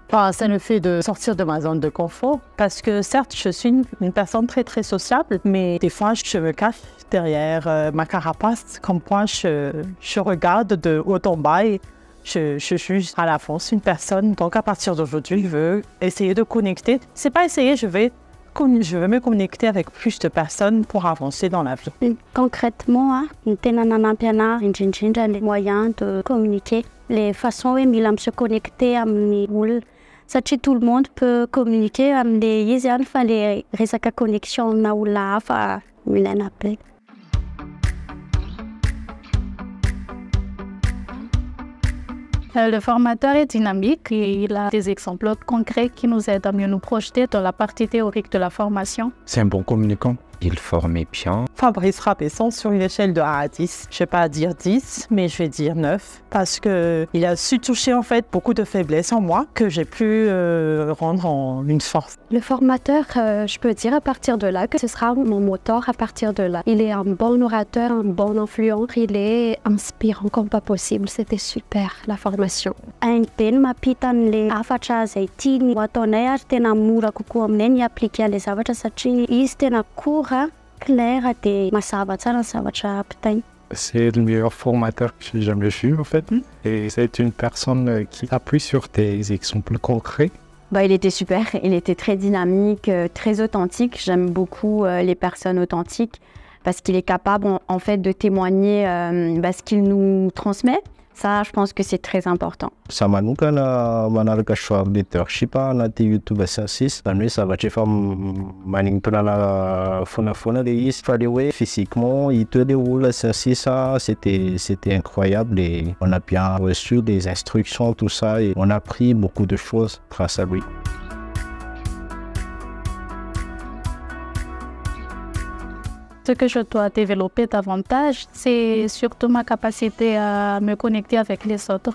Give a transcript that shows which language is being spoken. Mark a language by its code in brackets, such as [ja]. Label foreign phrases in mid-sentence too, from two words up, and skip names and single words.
[fr] Enfin, c'est le fait de sortir de ma zone de confort. Parce que certes, je suis une personne très très sociable, mais des fois je me cache derrière ma carapace. Comme quoi je regarde de haut en bas et je suis à la force une personne. Donc à partir d'aujourd'hui, je veux essayer de connecter. C'est pas essayer, je veux me connecter avec plus de personnes pour avancer dans la vie. Concrètement, [mg] tena nanampy anahy indrindrindra [fr] les moyens de communiquer, les façons [mg] hoe mila [fr] se connecter [mg] amin'ny olona. Satria [fr] tout le monde peut communiquer [mg] amin'le izy ihany fa le resaka connexion amina olona hafa ilaina be. [fr] Le formateur est dynamique et il a des exemples concrets qui nous aident à mieux nous projeter dans la partie théorique de la formation. C'est un bon communicant. Il formait bien. Fabrice Rapesson, sur une échelle de 1 à 10, je ne vais pas dire 10, mais je vais dire 9, parce qu'il a su toucher en fait beaucoup de faiblesses en moi que j'ai pu rendre en une force. Le formateur, je peux dire à partir de là que ce sera mon moteur à partir de là. Il est un bon orateur, un bon influent, il est inspirant comme pas possible. C'était super la formation. [mg] Hainy be ny mampita an'le hafatra izay tiany ho ataonay ary tena mora kokoa aminay ny appliquer an'le zavatra satria izy tena [fr] court, clair [mg] de mazava tsara ny zavatra apitainy. [fr] C'est le meilleur formateur que j'ai jamais vu en fait. Et c'est une personne qui appuie sur des exemples concrets. Il était super, il était très dynamique, très authentique. J'aime beaucoup les personnes authentiques parce qu'il est capable en fait de témoigner ce qu'il nous transmet. Ça, je pense que c'est très important. [mg] Za manokana manaraka choix leadership anaty YouTube Sciences, zany hoe zavatra efa manimponana fonafoana le izy fa le hoe physiquement hita le olona Sciences, [fr] c'était incroyable et on a bien reçu des instructions, tout ça, et on a appris beaucoup de choses grâce à lui. Ce que je dois développer davantage, c'est surtout ma capacité à me connecter avec les autres.